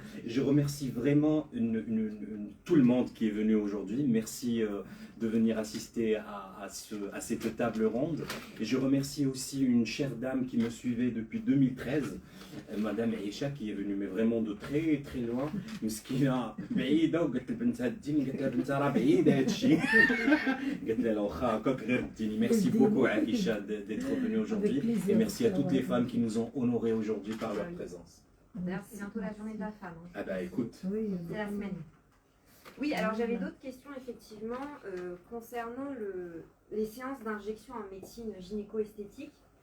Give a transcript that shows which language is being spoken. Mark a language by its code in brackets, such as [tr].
[fr] Je remercie vraiment tout le monde qui est venu aujourd'hui. Merci de venir assister à cette table ronde. Et je remercie aussi une chère dame qui me suivait depuis 2013, Madame Aïcha, qui est venue mais vraiment de très très loin. [ar] مسكينة بعيدة وقالت لبنتها اديني، قالت لها بنتها راه بعيدة هادشي. قالت لها لا واخا هكاك غير اديني. [fr] Merci beaucoup Aïcha d'être venue aujourd'hui et merci à toutes les femmes qui nous ont honorés aujourd'hui par leur présence. d'ailleurs, c'est bientôt la journée de la femme. hein. Ah bah écoute. C'est la semaine. Oui, alors j'avais d'autres questions effectivement concernant les séances d'injection en médecine gynéco-esthétique.